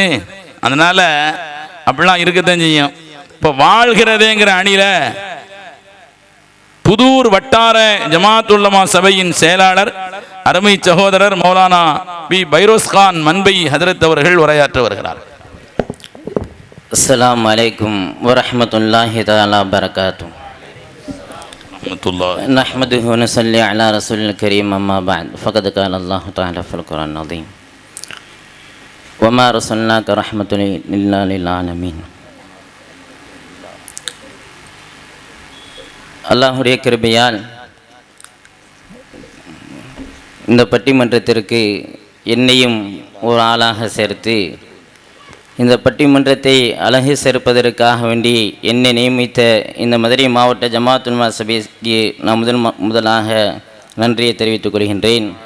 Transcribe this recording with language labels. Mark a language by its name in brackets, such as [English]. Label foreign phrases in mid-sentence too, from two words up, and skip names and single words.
[Tamil] அதனால் அப்படிலாம் இருக்கத்தான் செய்யும். இப்போ வாழ்கிறதேங்கிற அணியில் புதூர் வட்டார ஜமாத்துல்லமா சபையின் செயலாளர் அருமை சகோதரர் மௌலானா பி பைரோஸ் கான் மன்பை ஹதரத் அவர்கள் உரையாற்ற வருகிறார். [Arabic] السلام عليكم ورحمة الله تعالى بركاته. نحمده ونصلي على رسول الكريم أما بعد فقد قال الله تعالى في القرآن العظيم وما أرسلناك رحمة إلا للعالمين. [Tamil] அல்லாஹுடைய கிருபையால் இந்த பட்டிமன்றத்திற்கு என்னையும் ஒரு ஆளாக சேர்த்து இந்த பட்டிமன்றத்தை அழகு சேர்ப்பதற்காக வேண்டி என்னை நியமித்த இந்த மதுரை மாவட்ட ஜமாத்துல் உலமா சபைக்கு நான் முதலாக நன்றியை தெரிவித்துக் கொள்கின்றேன்.